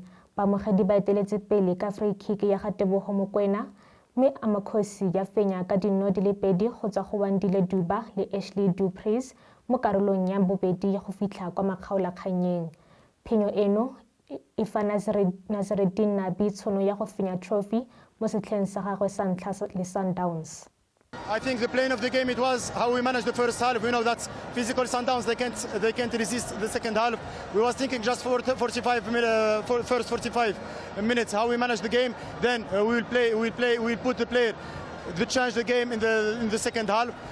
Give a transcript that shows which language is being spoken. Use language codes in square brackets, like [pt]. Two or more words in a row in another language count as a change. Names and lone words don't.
[tn] Baamogedi ba eteletse pele ka [en] free kick [tn] ya ga Tebogo Mokoena mme Amakhosi ya fenya ka dino di le 2 go tswa go Wandile Duba le Ashley Dupreez mo karolong ya bobedi go fitlha kwa makgaolakganyeng. Phenyo eno e fa Nazareddin Nabi tšhono ya go fenya trophy mo setlheng sa gagwe sa ntlha le Sundowns. [en] I think the plan of the game, it was how we managed the first half. We know that physical Sundowns, they can't resist the second half. We was thinking just for first 45 minutes how we manage the game. Then we'll put the player to change the game in the second half.